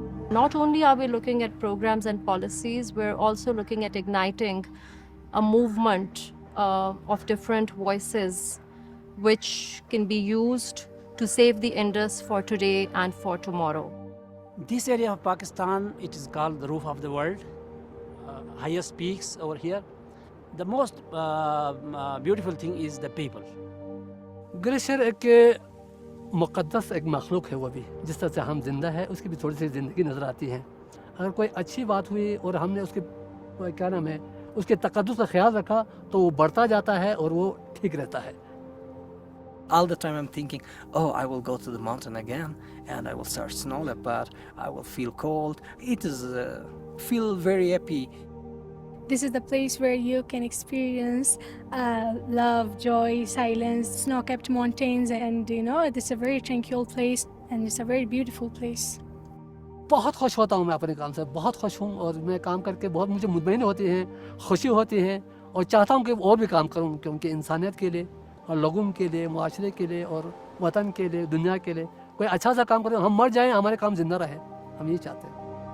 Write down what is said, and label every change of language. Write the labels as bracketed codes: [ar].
[en] Not only are we looking at programs and policies, we're also looking at igniting a movement of different voices which can be used to save the Indus for today and for tomorrow. This area of Pakistan, it is called the roof of the world, highest peaks over here. The most beautiful thing is the people. [hi] Glacier एक मुक़द्दस एक मखलूक है वो भी, जिस तरह से हम जिंदा है उसकी भी थोड़ी सी ज़िंदगी नज़र आती है। अगर कोई अच्छी बात हुई और हमने उसके क्या नाम है उसके तक़द्दुस का ख्याल रखा तो वो बढ़ता जाता है और वो ठीक रहता है। [en] All the time I'm thinking, oh, I will go to the mountain again and I will start snow leopard. I will feel cold. It is feel very happy. This is the place where you can experience love, joy, silence, snow-capped mountains, and it's a very tranquil place and it's a very beautiful place. [hi] बहुत खुश होता हूँ मैं अपने काम से, बहुत खुश हूँ और मैं काम करके बहुत मुझे मुतमईन होती है, खुशी होती है और चाहता हूँ कि और भी काम करूँ क्योंकि इंसानियत के लिए और लोगों के लिए, मुआशरे के लिए और वतन के लिए, दुनिया के लिए कोई अच्छा सा काम करें, हम मर जाएं हमारे काम जिंदा रहे, हम ये चाहते हैं।